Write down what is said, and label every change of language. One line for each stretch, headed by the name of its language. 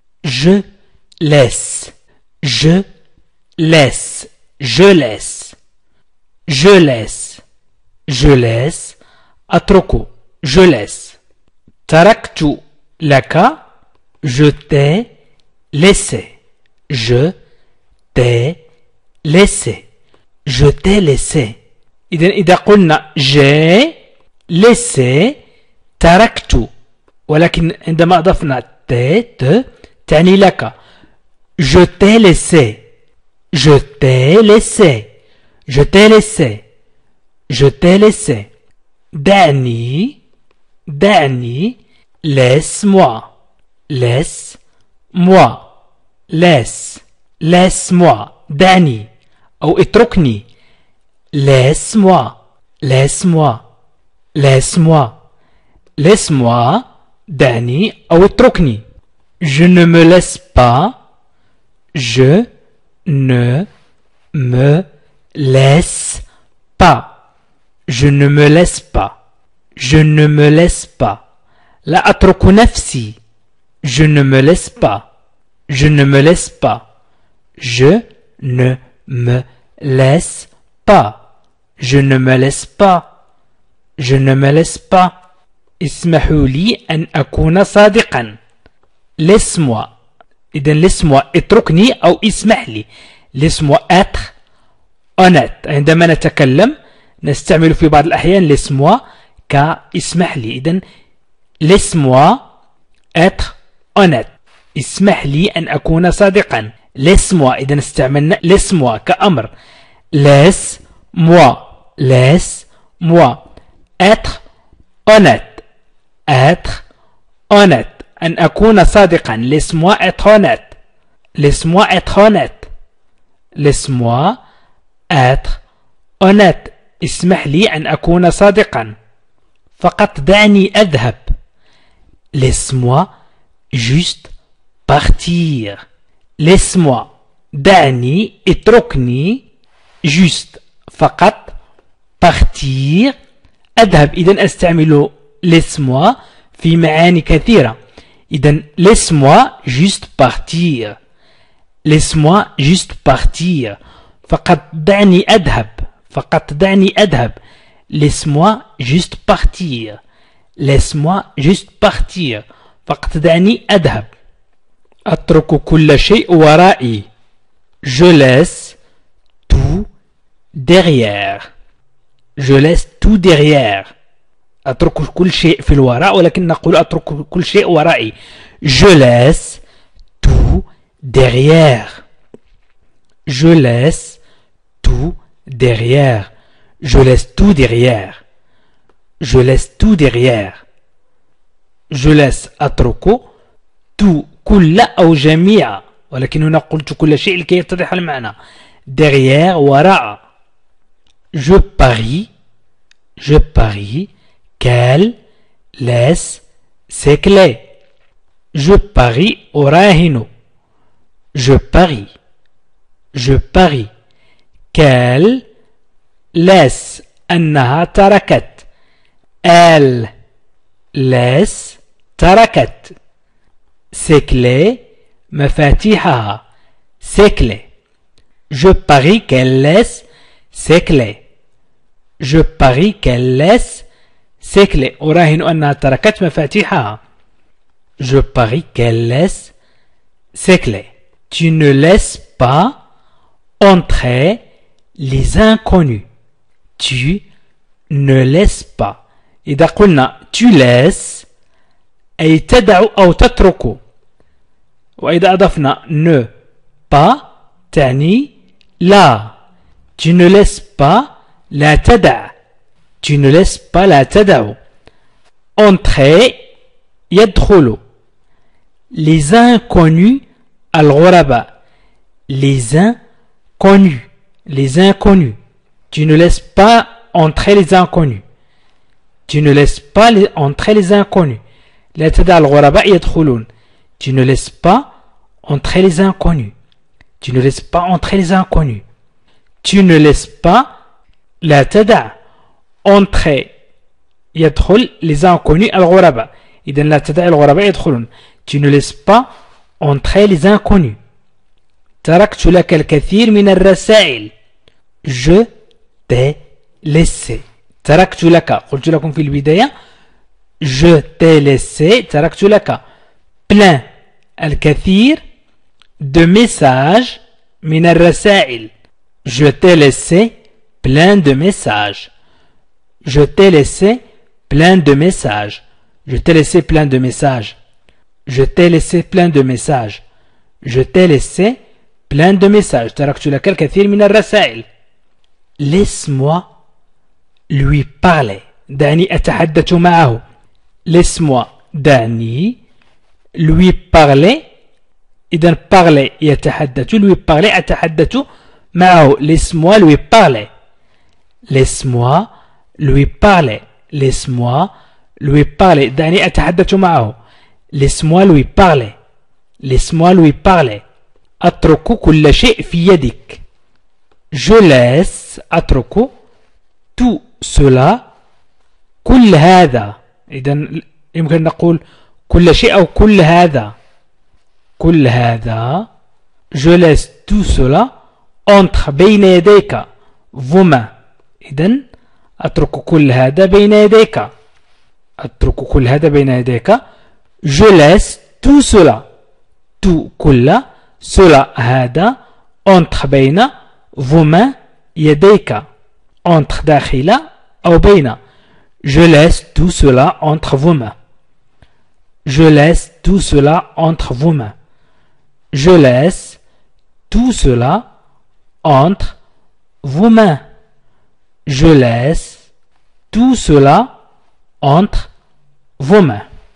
French: je laisse, je laisse, je laisse, je laisse, je laisse,
Arabic: أترك,
French: je laisse.
Arabic: تركت لك,
French: je t'ai laissé, je t'ai laissé, je t'ai laissé.
Arabic: إذا قلنا
French: j'ai laissé
Arabic: تركت, ولكن عندما أضفنا ت تعني لك.
French: Je t'ai laissé, je t'ai laissé, je t'ai laissé, je t'ai laissé.
Arabic: دعني, دعني,
French: laisse-moi, laisse-moi, laisse, laisse-moi,
Arabic: دعني أو اتركني.
French: Laisse-moi, laisse-moi, laisse-moi, laisse-moi,
Arabic: دعني أو اتركني.
French: Je ne me laisse pas, je ne me laisse pas. Je ne me laisse pas. Je ne me laisse pas.
Arabic: لا أترك نفسي.
French: Je ne me laisse pas. Je ne me laisse pas. Je ne me laisse pas. Je ne me laisse pas. Je ne me laisse pas.
Arabic: اسمحوا لي أن أكون صادقا.
French: Laisse-moi.
Arabic: إذن
French: laisse-moi
Arabic: اتركني أو اسمح لي.
French: Laisse-moi être honnête.
Arabic: عندما نتكلم نستعمل في بعض الأحيان
French: laisse-moi
Arabic: كاسمح لي.
French: إذن laisse-moi être honnête.
Arabic: اسمح لي أن أكون صادقا.
French: laisse-moi
Arabic: إذن استعملنا
French: laisse-moi
Arabic: كأمر.
French: laisse-moi, laisse-moi être honnête, être honnête.
Arabic: أن أكون صادقا.
French: laisse-moi être honnête. laisse-moi être honnête. laisse-moi être honnête.
Arabic: اسمح لي أن أكون صادقا. فقط دعني أذهب.
French: laisse-moi juste partir. laisse-moi
Arabic: دعني اتركني
French: juste
Arabic: فقط
French: partir
Arabic: أذهب. إذن أستعمل
French: laisse-moi
Arabic: في معاني كثيرة.
French: إذن laisse-moi juste partir. laisse-moi juste partir.
Arabic: فقط دعني أذهب. فقط دعني أذهب.
French: laisse-moi juste partir. laisse-moi juste partir.
Arabic: فقط دعني أذهب. أترك كل شيء ورائي.
French: je laisse tout derrière. je laisse tout derrière.
Arabic: أترك كل شيء في الوراء ولكن نقول أترك كل شيء ورائي.
French: je laisse tout derrière. je laisse tout derrière. je laisse tout derrière. je laisse tout derrière. je laisse
Arabic: أترك
French: tout
Arabic: كل أو جميع ولكن هنا قلت كل شيء لكي يتضح المعنى.
French: derrière
Arabic: وراء.
French: je parie, je parie qu'elle laisse ses clés. je parie
Arabic: أراهن.
French: je parie, je parie qu'elle laisse
Arabic: أنها تركت.
French: elle laisse
Arabic: تركت
French: ses clés
Arabic: مفاتيحها.
French: ses clés. je parie qu'elle laisse ses clés. je parie qu'elle laisse ses clés.
Arabic: أراهن أنها تركت مفاتيحها.
French: je parie qu'elle laisse ses clés. tu ne laisses pas entrer les inconnus. tu ne laisses pas.
Arabic: إذا قلنا
French: tu laisses
Arabic: أي تدع أو تترك. وإذا أضفنا
French: ne pas
Arabic: تعني لا.
French: tu ne laisses pas
Arabic: لا تدع.
French: tu ne laisses pas
Arabic: لا تدع.
French: entrer
Arabic: يدخل.
French: les inconnus
Arabic: الغرباء.
French: les inconnus. les inconnus. tu ne laisses pas entrer les inconnus. tu ne laisses pas entrer les inconnus.
Arabic: لا تدع الغرباء يدخلون.
French: tu ne laisses pas entrer les inconnus. tu ne laisses pas entrer les inconnus. tu ne laisses pas
Arabic: لا تدع
French: entrer
Arabic: يدخل
French: les inconnus
Arabic: الغرباء. إذن لا تدع الغرباء يدخلون.
French: tu ne laisses pas entre les inconnus.
Arabic: تركت لك الكثير من الرسائل.
French: Je t'ai laissé.
Arabic: تركت لك قلت لكم في البداية
French: je t'ai laissé
Arabic: تركت لك
French: plein
Arabic: الكثير
French: de messages
Arabic: من الرسائل.
French: Je t'ai laissé plein de messages. Je t'ai laissé plein de messages. Je t'ai laissé plein de messages. Je t'ai laissé plein de messages. Je t'ai laissé plein de messages.
Arabic: تركت لك الكثير من الرسائل.
French: Laisse-moi lui parler.
Arabic: دعني أتحدث معه.
French: Laisse-moi
Arabic: دعني
French: lui parler.
Arabic: إذن
French: parler
Arabic: يتحدث.
French: lui parler
Arabic: أتحدث معه.
French: Laisse-moi lui parler. Laisse-moi lui parler. Laisse-moi lui parler.
Arabic: دعني أتحدث معه.
French: Laisse-moi lui parler. Laisse-moi lui parler.
Arabic: أترك كل شيء في يدك.
French: Je laisse
Arabic: أترك
French: tout cela
Arabic: كل هذا. إذن يمكن نقول كل شيء أو كل هذا. كل هذا.
French: Je laisse tout cela entre
Arabic: بين يديك.
French: vos mains.
Arabic: إذن أترك كل هذا بين يديك. أترك كل هذا بين يديك.
French: Je laisse tout cela. tout
Arabic: كل
French: cela
Arabic: هذا
French: entre
Arabic: بين
French: vos mains
Arabic: يديك.
French: entre
Arabic: داخل أو بين.
French: Je laisse tout cela entre vos mains. Je laisse tout cela entre vos mains. Je laisse tout cela entre vos mains. Je laisse tout cela entre vos mains.